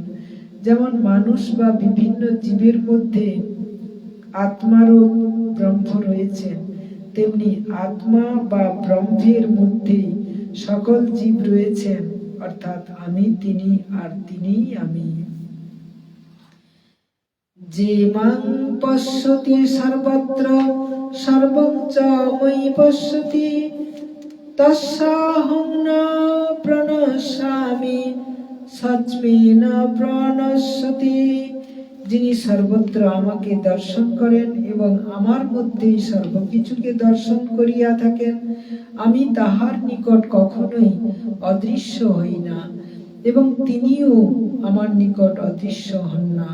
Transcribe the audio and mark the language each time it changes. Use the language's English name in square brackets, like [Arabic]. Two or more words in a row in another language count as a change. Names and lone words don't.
[Bangla] যেমন মানুষ বা বিভিন্ন জীবের মধ্যে আত্মারও ব্রহ্ম রয়েছে, তেমনি আত্মা বা ব্রহ্মের মধ্যে সকল জীব রয়েছেন, অর্থাৎ আমি তিনি আর তিনিই আমি। [Sanskrit] যে মাং পশ্যতি সর্বত্র সর্বং চ ময়ি পশ্যতি তস্যাহং ন প্রণশ্যামি সচ্মে ন প্রণশ্যতি। [Bangla] যিনি সর্বত্র আমাকে দর্শন করেন এবং আমার মধ্যেই সর্বকিছুকে দর্শন করিয়া থাকেন, আমি তাহার নিকট কখনোই অদৃশ্য হই না এবং তিনিও আমার নিকট অদৃশ্য হন না।